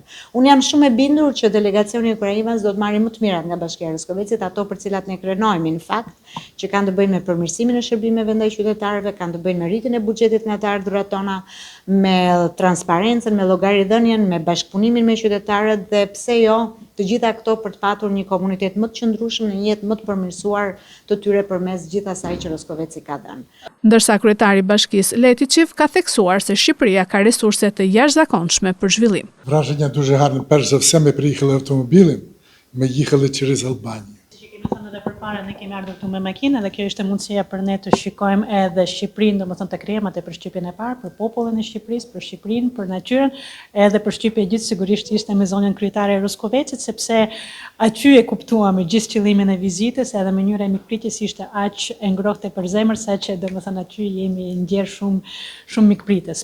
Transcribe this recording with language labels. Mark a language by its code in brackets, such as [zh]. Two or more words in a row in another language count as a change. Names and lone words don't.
[sq] Unë jam shumë e bindur që delegacioni i Ukrainës do të marrë më të mirat nga Bashkia e Roskovecit, ato për cilat ne krenojmë në fakt, që kanë të bëjnë me përmirësimin e shërbimeve ndaj qytetarëve, kanë të bëjnë me rritjen e buxhetit nga të ardhurat tona, me transparencën, me llogaridhënien, me bashkëpunimin me qytetarët dhe pse jo të gjitha këto për të patur një komunitet më të qëndrueshëm, në një jetë më të përmirësuar të tyre përmes gjithë asaj që Roskoveci ka dhënë. Ndërsa kryetari i Bashkisë Letiçiv ka theksuar se Shqipëria ka resurse të jashtëzakonshme për zhvillim. [uk] Wrażenia дуже гарні. Перш за все ми приїхали автомобілем, ми їхали через Албанію. [sq] Dhe përpara ne kemi ardhur këtu me makinë dhe kjo ishte mundësia për ne të shikojmë edhe Shqipërinë, domethënë të krijojmë atë përshtypjen e parë për popullin e Shqipërisë, për Shqipërinë, për natyrën, edhe përshtypja e gjithë sigurisht ishte me zonën kryetare e Roskovecit, sepse aty e kuptuam gjithë qëllimin e vizitës, edhe mënyra e mikpritjes ishte aq e ngrohtë për zemër saqë domethënë aty jemi ndjer shumë mikpritës.